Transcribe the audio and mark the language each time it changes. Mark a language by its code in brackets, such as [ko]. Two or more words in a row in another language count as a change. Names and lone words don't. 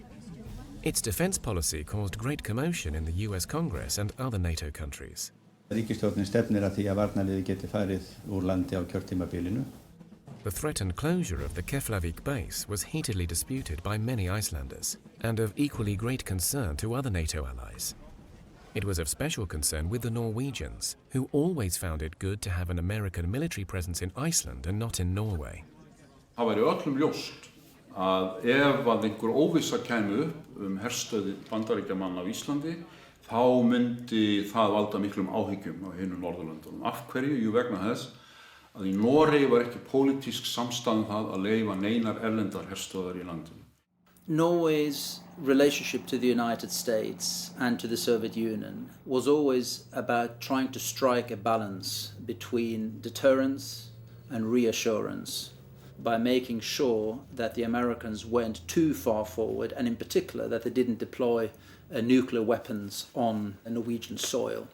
[en] Its defence policy caused great commotion in the US Congress and other NATO countries. [is] Ríkisstjórnin stefnir að því að varnarliðið geti farið úr landi á kjörtímabilinu. [en] The threatened closure of the Keflavik base was heatedly disputed by many Icelanders and of equally great concern to other NATO allies. It was of special concern with the Norwegians, who always found it good to have an American military presence in Iceland and not in Norway. [is] Það væri öllum ljóst að ef einhver óvissa kæmi upp herstöð Bandaríkjamanna á Íslandi, þá myndi það valda miklum áhyggjum á hinum Norðurlöndunum. Af hverju? Jú, vegna þess að í Noregi var ekki pólitísk samstaða það að leyfa neinar erlendar herstöðar í landinu. [en] Norway's relationship to the United States and to the Soviet Union was always about trying to strike a balance between deterrence and reassurance by making sure that the Americans went too far forward, and in particular that they didn't deploy nuclear weapons on Norwegian soil.